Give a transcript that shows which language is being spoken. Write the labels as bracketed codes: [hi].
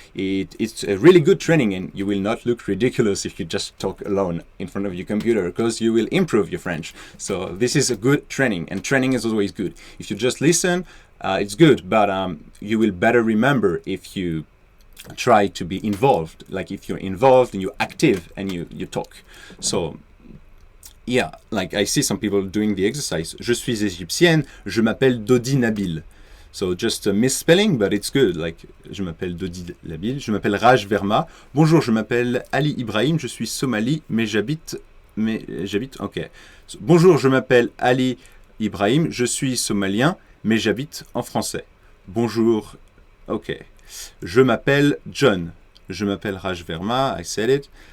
[en] It's a really good training, and you will not look ridiculous if you just talk alone in front of your computer, because you will improve your French. So this is a good training, and training is always good. If you just listen, it's good, but you will better remember if you try to be involved. Like if you're involved and you're active and you talk. So yeah, like I see some people doing the exercise. [fr] Je suis égyptienne, je m'appelle Dodi Nabil. [en] So just a misspelling, but it's good. [fr] Like, je m'appelle Dodi Nabil, je m'appelle Raj Verma. Bonjour, je m'appelle Ali Ibrahim, je suis Somali, mais j'habite, ok. So, bonjour, je m'appelle Ali Ibrahim, je suis somalien, mais j'habite en français. Bonjour, ok. Je m'appelle John, je m'appelle Raj Verma, [en] I said it.